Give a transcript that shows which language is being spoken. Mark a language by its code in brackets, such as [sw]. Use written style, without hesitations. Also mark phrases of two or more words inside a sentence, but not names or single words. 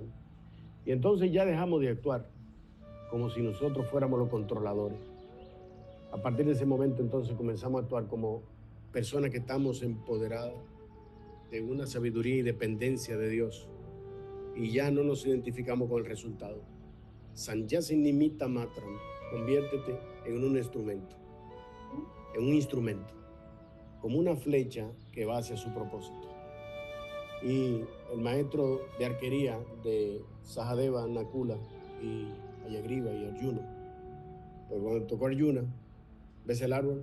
[es] Y entonces ya dejamos de actuar como si nosotros fuéramos los controladores. A partir de ese momento entonces comenzamos a actuar como personas que estamos empoderadas de una sabiduría y dependencia de Dios. Y ya no nos identificamos con el resultado. [sa] सव्यसाचिन् निमित्त मात्रम्, [es] conviértete en un instrumento, como una flecha que va hacia su propósito. Y el maestro de arquería de Sahadeva, Nakula y Ayagriva y Arjuna, pues cuando tocó Arjuna, ¿ves el árbol?